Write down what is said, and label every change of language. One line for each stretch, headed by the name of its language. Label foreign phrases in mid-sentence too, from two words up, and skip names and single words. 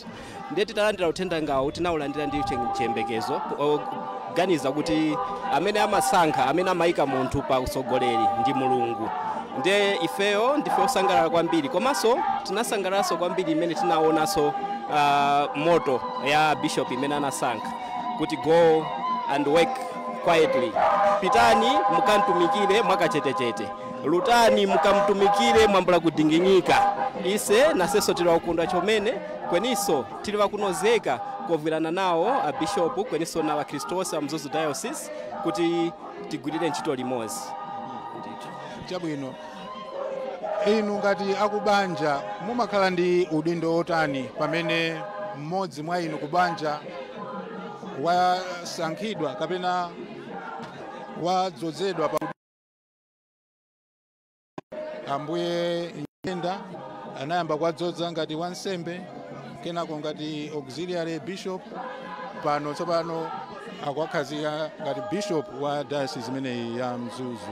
Nyanja: Ndiye titalandira uthenga ngawo tinawulandira ndi chiyembekezo, kuganiza kuti amene amasankha, amene amayika munthu pa usogoleri ndi Mulungu. Ndiye ifeyo ndife osangalala kwambiri, komanso tinasangalanso kwambiri imene tinaonanso moto ya bishop imene anasankha kuti
English: go and work quietly.
Nyanja: Pitani mukantumikire mwakachetechete,
Tumbuka: lutani mukamtumikire mwambula kudinginyika. Ise nasenso tili wakunda chomene kweniso tili wakunozeka kuoverana nawo bishop kweniso na Wakristosi wa Mzuzu diocese kuti tigwirire ntchito limodzi.
Nyanja: Chabwino, inu ngati akubanja mumakhala ndi udindo otani pamene mmodzi mwa inu kubanja wasankhidwa kapena wadzozedwa pa Ambuye Nyirenda anayamba kwadzoza ngati wansembe kenako ngati
English: auxiliary bishop,
Nyanja: pano tsopano akwakhazika ngati bishop wa diocese imeneyi ya Mzuzu.